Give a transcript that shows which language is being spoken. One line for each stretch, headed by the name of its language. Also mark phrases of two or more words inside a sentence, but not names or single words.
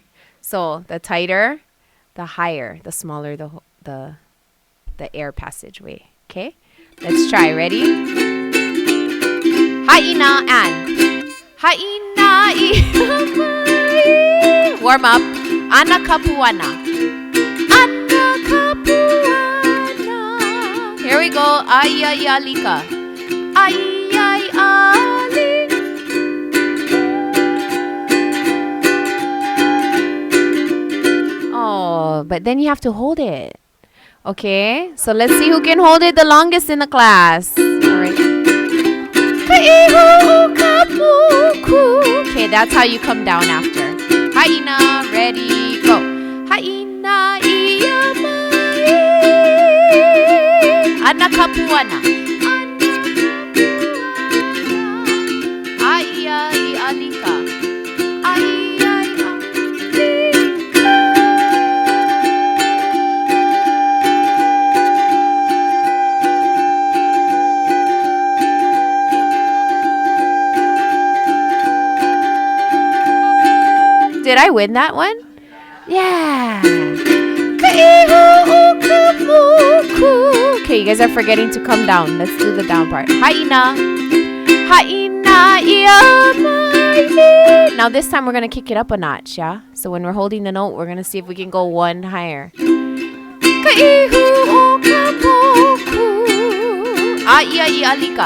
English: So the tighter, the higher, the smaller the air passageway. Okay? Let's try. Ready? Ha'ina and.
Hawaiian: Ha'ina i.
English: Warm up.
Hawaiian: Ana kapuana. Ana kapuana.
English: Here we go.
Hawaiian: Ai ai alika. Ai ai ali.
English: Oh, but then you have to hold it. Okay? So let's see who can hold it the longest in the class. Okay, that's how you come down after.
Hawaiian: Haina,
English: ready, go.
Hawaiian: Haina ia mai. Ana kapuana. Ai ai alika. Ai ai
English: Did I win that one? Yeah. Okay, you guys are forgetting to come down. Let's do the down part.
Hawaiian: Haina. Haina ia mai.
English: Now this time we're going to kick it up a notch, yeah? So when we're holding the note, we're going to see if we can go one higher.
Hawaiian: Ai ai alika.